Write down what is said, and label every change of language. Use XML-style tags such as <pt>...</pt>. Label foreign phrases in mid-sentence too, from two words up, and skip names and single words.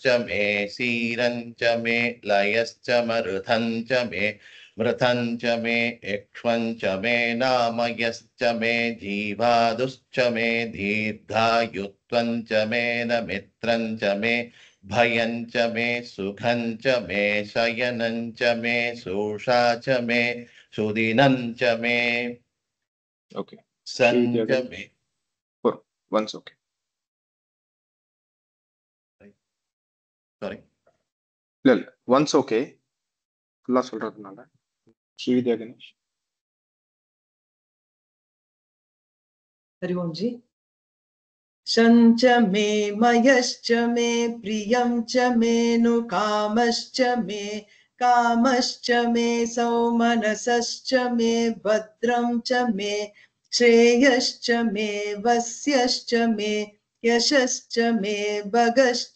<sa>मे सीरं च मे लयश्च मरुतं च मे मृतं च मे यक्ष्मं च मे नामयश्च मे जीवादुश्च मे दीर्घायुत्वं च मे नमित्रं च मे भयं च मे सुखं च मे शयनं च मे सोषा च मे सुदिनं च मे</sa> <en>okay</en> <sa>सं च मे</sa> <en>once okay sorry</en> <ta>இல்ல</ta> <en>once okay</en> <ta>ஃபுல்லா சொல்றதுனால ஸ்ரீவித்யா கணேஷ்.</ta> <hi>हरि ओम जी.</hi> <sa>शञ्च मे मयश्च मे प्रियं च मे नु कामश्च मे सौमनसश्च मे भद्रं च मे श्रेयश्च मे वस्यश्च मे यशश्च मे भगश्च</sa>